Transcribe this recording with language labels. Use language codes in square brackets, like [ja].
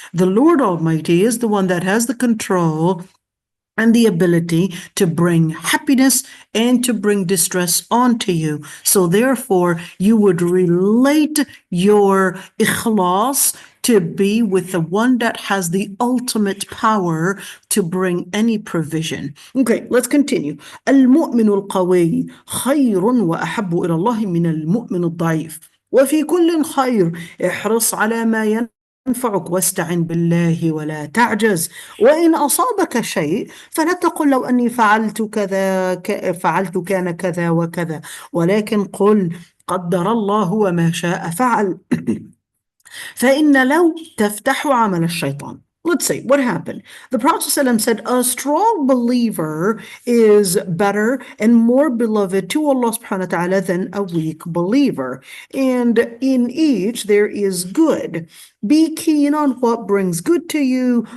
[en] The Lord Almighty is the one that has the control and the ability to bring happiness and to bring distress onto you. So therefore, you would relate your ikhlas to be with the one that has the ultimate power to bring any provision. Okay, let's continue. [ar] المؤمن القوي خير وأحب إلى الله من المؤمن الضعيف وفي كل خير احرص على ما ينفعك واستعن بالله ولا تعجز وإن أصابك شيء فلا تقل لو أني فعلت كذا فعلت كان كذا وكذا، ولكن قل قدر الله وما شاء فعل. فإن لو تفتح عمل الشيطان. [en] Let's see what happened. The Prophet ﷺ said, a strong believer is better and more beloved to Allah subhanahu wa ta'ala than a weak believer. And in each there is good. Be keen on what brings good to you.